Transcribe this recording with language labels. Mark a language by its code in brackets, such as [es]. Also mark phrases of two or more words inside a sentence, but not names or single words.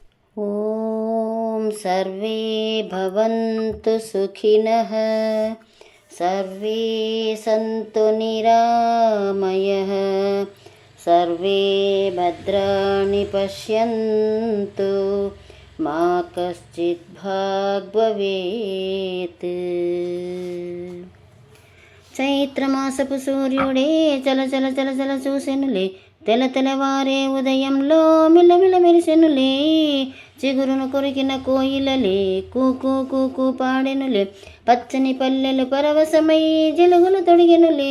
[sa] ॐ सर्वे भवन्तु सुखिनः, सर्वे सन्तु निरामयः, सर्वे भद्राणि पश्यन्तु, मा कश्चित् भाग् भवेत्। [te] చైత్రమాసపు సూర్యుడే చల చల చల చల చూసెనులే, తెల తెలవారే ఉదయంలో మిలమిల మెరిసెనులే. చిగురును కొరికిన కోయిలలే కూకు కూకు పాడెనులే, పచ్చని పల్లెలు పరవశమై జిలుగులు తొడిగెనులే.